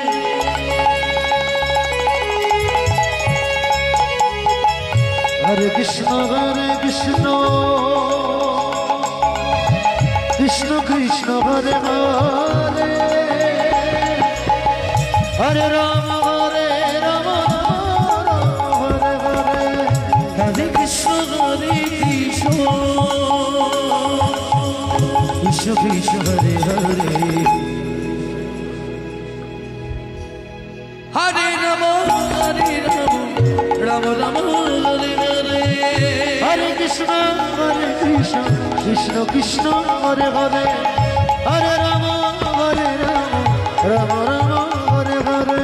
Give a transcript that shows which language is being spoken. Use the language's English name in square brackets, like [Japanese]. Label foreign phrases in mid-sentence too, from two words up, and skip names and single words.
[Sanskrit] হরে কৃষ্ণ কৃষ্ণ কৃষ্ণ কৃষ্ণ হরে হরে হরে রাম রাম হরে হরে হরে কৃষ্ণ কৃষ্ণ কৃষ্ণ কৃষ্ণ হরে হরে হরে রাম রাম রাম হরে হরে হরে কৃষ্ণ কৃষ্ণ কৃষ্ণ হরে হরে হরে রাম রাম রাম হরে হরে